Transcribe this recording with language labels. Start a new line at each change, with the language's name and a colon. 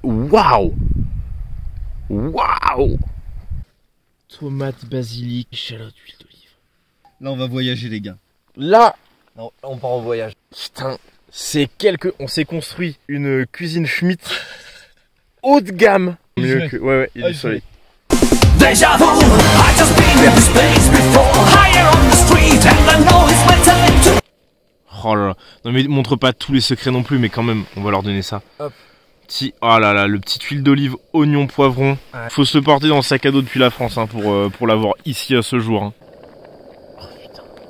French: Waouh! Waouh! Tomate, basilic, échalote, huile d'olive. Là on va voyager les gars. Là, Non, on part en voyage. putain, on s'est construit une cuisine Schmitt haut de gamme. Mieux que, ouais, il y a du soleil.
English: Deja vu, I just been in this place before. Higher on the street and I know it's my time to.
French: Oh là là. Non mais montre pas tous les secrets non plus, mais quand même, on va leur donner ça. Hop. Oh là là, le petit huile d'olive, oignon, poivron. Ouais. Faut se le porter dans le sac à dos depuis la France hein, pour l'avoir ici à ce jour. Hein. Oh putain.